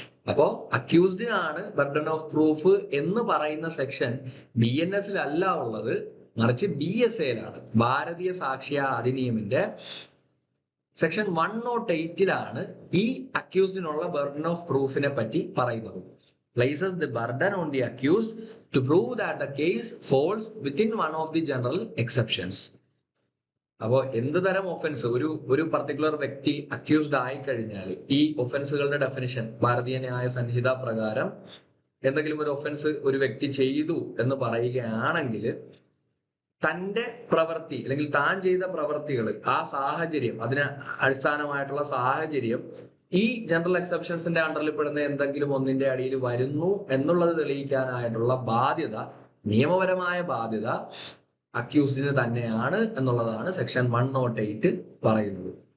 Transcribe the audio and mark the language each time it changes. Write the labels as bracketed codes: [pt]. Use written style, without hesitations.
[ml] അപ്പോ അക്യൂസ്ഡിനാണ് burden of proof എന്ന് പറയുന്ന സെക്ഷൻ BNS അല്ല ഉള്ളത്, മറിച്ച് BSAയിലാണ്. ഭാരതീയ സാക്ഷ്യ അധിനിയമിന്റെ സെക്ഷൻ 108 ഈ അക്യൂസ്ഡിനുള്ള ബർഡൻ ഓഫ് പ്രൂഫിനെ പറ്റി പറയുന്നത്. [en] Places the burden on the accused to prove that the case falls within one of the general exceptions. [ml] അപ്പോൾ എന്ത് തരം ഒഫൻസ് ഒരു പർട്ടിക്കുലർ വ്യക്തി അക്യൂസ്ഡ് ആയി കഴിഞ്ഞാൽ ഈ ഒഫൻസുകളുടെ ഡെഫിനിഷൻ ഭാരതീയ ന്യായ സംഹിത പ്രകാരം എന്തെങ്കിലും ഒരു ഒഫൻസ് ഒരു വ്യക്തി ചെയ്തു എന്ന് പറയുകയാണെങ്കിൽ തന്റെ പ്രവൃത്തി അല്ലെങ്കിൽ താൻ ചെയ്ത പ്രവൃത്തികൾ, ആ സാഹചര്യം, അതിന് അടിസ്ഥാനമായിട്ടുള്ള സാഹചര്യം ഈ ജനറൽ എക്സെപ്ഷൻസിന്റെ അണ്ടറിൽ പെടുന്ന എന്തെങ്കിലും ഒന്നിന്റെ അടിയിൽ വരുന്നു എന്നുള്ളത് തെളിയിക്കാനായിട്ടുള്ള ബാധ്യത, നിയമപരമായ ബാധ്യത അക്യൂസ്ഡിന് തന്നെയാണ് എന്നുള്ളതാണ് സെക്ഷൻ 108 പറയുന്നത്.